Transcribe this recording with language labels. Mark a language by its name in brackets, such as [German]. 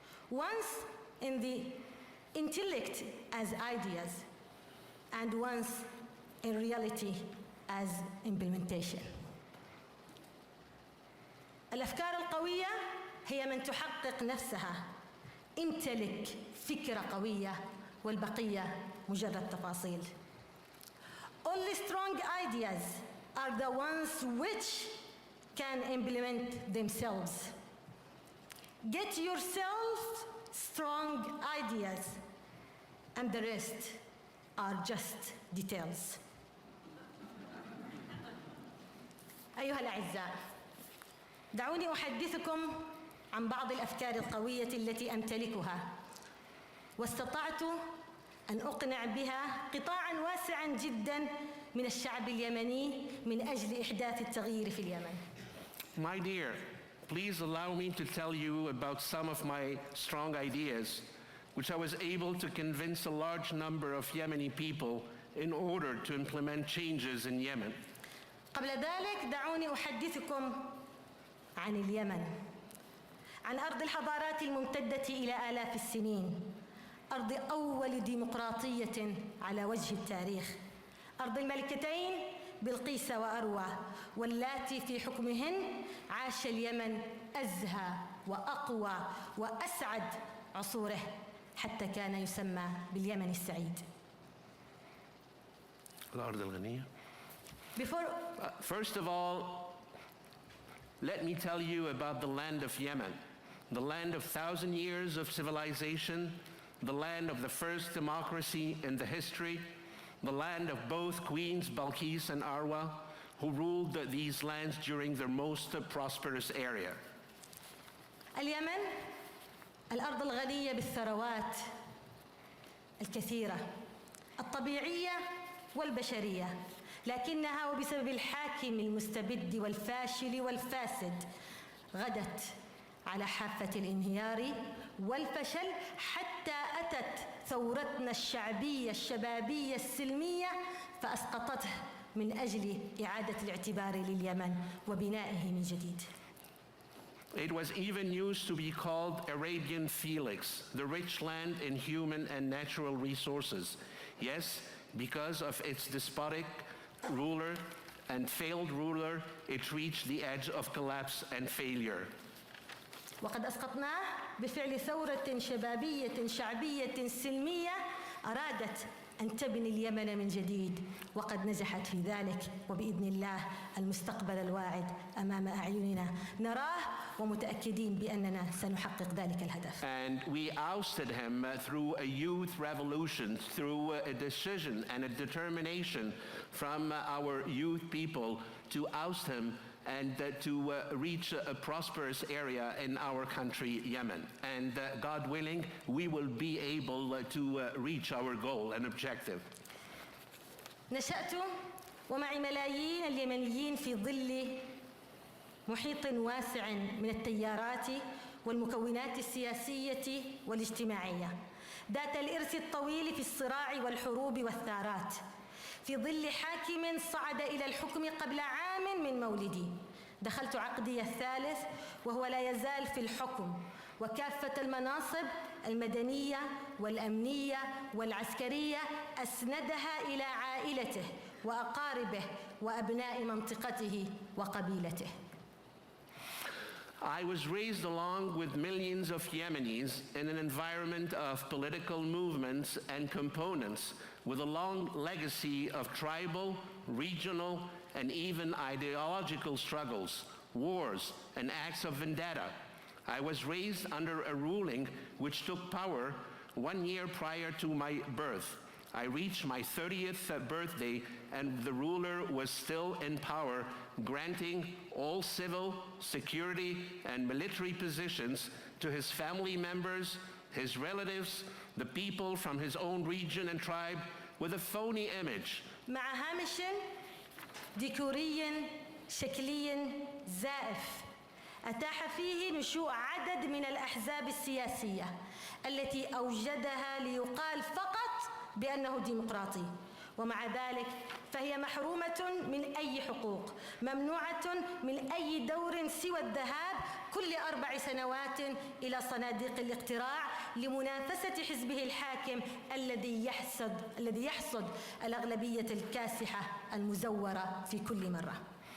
[English] Once in the intellect as ideas, and once in reality as implementation. [Arabic] الأفكار القوية هي من تحقق نفسها. امتلك فكرة قوية والبقية مجرد تفاصيل. [English] Only strong ideas are the ones which can implement themselves. Get yourself strong ideas, and the rest are just details. [Arabic] أيها الأعزاء، دعوني أحدثكم عن بعض الأفكار القوية التي أمتلكها، واستطعت أن أقنع بها قطاعاً واسعاً جداً من الشعب اليمني من أجل إحداث التغيير في اليمن. [English] My dear, please allow me to tell you about some of my strong ideas, which I was able to convince a large number of Yemeni people in order to implement changes in Yemen. [Arabic] قبل ذلك دعوني أحدثكم عن اليمن، عن أرض الحضارات الممتدة إلى آلاف السنين، أرض أول ديمقراطية على وجه التاريخ، أرض الملكتين بلقيس وأروى، واللاتي في حكمهن عاش اليمن أزهى وأقوى وأسعد عصوره، حتى كان يسمى باليمن السعيد. الأرض الغنية. [English] First of all, let me tell you about the land of Yemen, the land of 1,000 years of civilization, the land of the first democracy in the history, the land of both Queens Balkis and Arwa, who ruled these lands during their most prosperous era. [Arabic] اليمن الأرض الغنية بالثروات الكثيرة الطبيعية والبشرية، لكنها وبسبب الحاكم المستبد والفاشل والفاسد غدت على حافة الانهيار والفشل، حتى أتت ثورتنا الشعبية الشبابية السلمية فأسقطته من أجل إعادة الاعتبار لليمن وبنائه من جديد. [English] It was even used to be called Arabian Felix, the rich land in human and natural resources. Yes, because of its despotic ruler and failed ruler, it reached the edge of collapse and failure. [Arabic] وقد أسقطناه بفعل ثورة شبابية شعبية سلمية أرادت أن تبني اليمن من جديد، وقد نجحت في ذلك، وبإذن الله المستقبل الواعد أمام أعيننا نراه ومتأكدين بأننا سنحقق ذلك الهدف. [English] And we ousted him through a youth revolution, through a decision and a determination from our youth people to oust him and to reach a prosperous area in our country, Yemen. And God willing, we will be able to reach our goal and objective. [Arabic] نشأت ومعي ملايين اليمنيين في ظل محيط واسع من التيارات والمكونات السياسية والاجتماعية، ذات الإرث الطويل في الصراع والحروب والثارات، في ظل حاكم صعد إلى الحكم قبل عام من مولدي. دخلت عقدي الثالث وهو لا يزال في الحكم، وكافة المناصب المدنية والأمنية والعسكرية أسندها إلى عائلته وأقاربه وأبناء منطقته وقبيلته. [English] I was raised along with millions of Yemenis in an environment of political movements and components with a long legacy of tribal, regional, and even ideological struggles, wars, and acts of vendetta. I was raised under a ruling which took power 1 year prior to my birth. I reached my 30th birthday and the ruler was still in power, granting all civil, security, and military positions to his family members, his relatives, the people from his own region and tribe, with a phony image. [Arabic] مع هامش ديكوري شكلي زائف أتاح فيه نشوء عدد من الأحزاب السياسية التي أوجدها ليقال فقط بأنه ديمقراطي، ومع ذلك فهي محرومة من أي حقوق، ممنوعة من أي دور سوى الذهاب كل 4 سنوات إلى صناديق الاقتراع لمنافسة حزبه الحاكم الذي يحصد الأغلبية الكاسحة المزورة في كل مرة.